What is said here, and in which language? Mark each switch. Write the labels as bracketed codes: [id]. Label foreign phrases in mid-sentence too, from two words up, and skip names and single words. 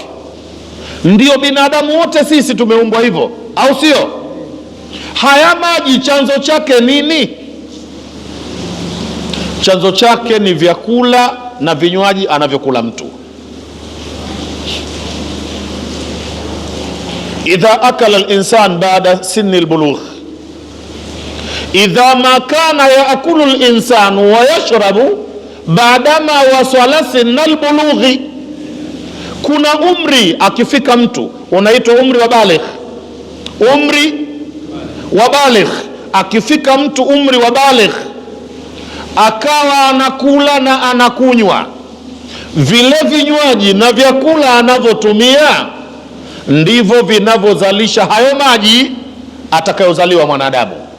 [sw] Ndio binadamu wote sisi tumeumbwa hivyo, au sio? Haya maji chanzo chake nini? Chanzo chake ni vyakula na vinywaji anavyokula mtu. [ar] إذا أكل الإنسان بعد سن البلوغ، إذا ما كان يأكل الإنسان ويشرب بعدما وصل سن البلوغ. [sw] Kuna umri akifika mtu unaitwa umri wa baligh. Umri wa baligh, akifika mtu umri wa baligh akawa anakula na anakunywa, vile vinywaji na vyakula anavyotumia ndivyo vinavyozalisha hayo maji atakayozaliwa mwanadamu.